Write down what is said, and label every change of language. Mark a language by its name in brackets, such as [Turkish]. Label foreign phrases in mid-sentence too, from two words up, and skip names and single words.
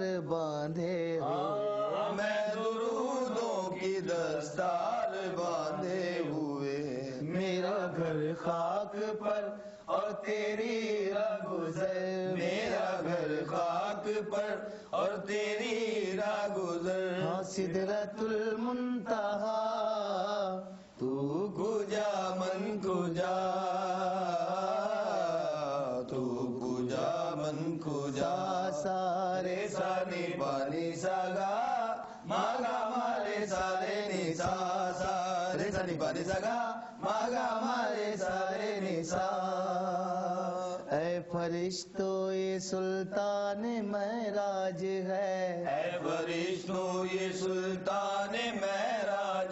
[Urdu] باندھے ہوئے، میں درودوں کی دستار باندھے ہوئے، میرا گھر خاک پر اور تیری راہ گزر، میرا گھر خاک پر اور تیری راہ گزر، ہاں سدرۃ المنتہا، [Persian] تو کجا من کجا، تو کجا من کجا، سارے سانی پانی ساگا ماگا مارے سارے نیسا، سارے سانی پانی ساگا ماگا مارے سارے نیسا، [Urdu] اے فرشتو یہ سلطان معراج ہے، اے فرشتو یہ سلطان معراج